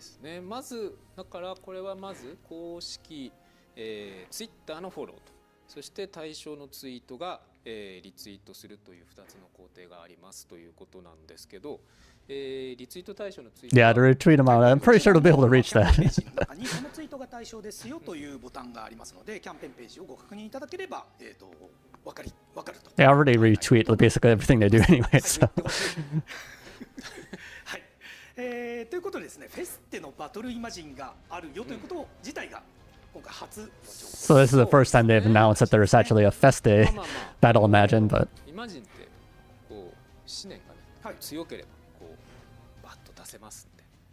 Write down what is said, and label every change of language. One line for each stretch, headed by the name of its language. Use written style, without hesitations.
Japanese: ね、まずだからこれはまず公式、ツイッターのフォローと、そして対象のツイートが、リツイートするという2つの工程がありますということなんですけど、リツイート対象のツイート
English: Yeah, to retweet them out. I'm pretty sure they'll be able to reach that.
Japanese: 中にこのツイートが対象ですよというボタンがありますので、キャンペーンページをご確認いただければ、わかると。
English: They already retweet basically everything they do anyway, so.
Japanese: はい。ということでですね、フェステのバトルイマジンがあるよということ自体が今回初の情報。
English: So this is the first time they've announced that there's actually a Feste Battle Imagine, but
Japanese: イマジンってこう思念がね、強ければこうバッと出せますんで。